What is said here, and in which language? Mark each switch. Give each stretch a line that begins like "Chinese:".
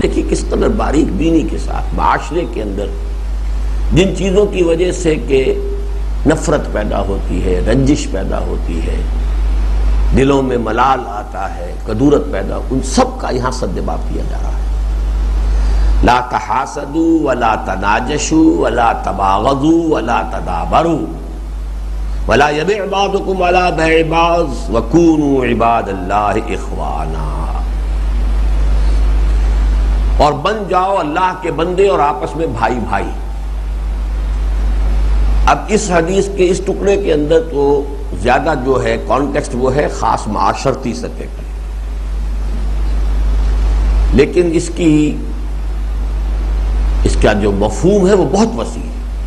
Urdu: اب دیکھیے کس قدر باریک بینی کے ساتھ معاشرے کے اندر جن چیزوں کی وجہ سے کہ نفرت پیدا ہوتی ہے، رنجش پیدا ہوتی ہے، دلوں میں ملال آتا ہے، کدورت پیدا، ان سب کا یہاں سدباب کیا جا رہا ہے.
Arabic: لا تحاسدوا ولا تناجشوا ولا تباغضوا ولا تدابروا ولا يبع بعضكم على بيع بعض وكونوا عباد الله اخوانا.
Urdu: اور بن جاؤ اللہ کے بندے اور آپس میں بھائی بھائی. اب اس حدیث کے اس ٹکڑے کے اندر تو زیادہ جو ہے کانٹیکسٹ وہ ہے خاص معاشرتی سطح پر، لیکن اس کا جو مفہوم ہے وہ بہت وسیع ہے.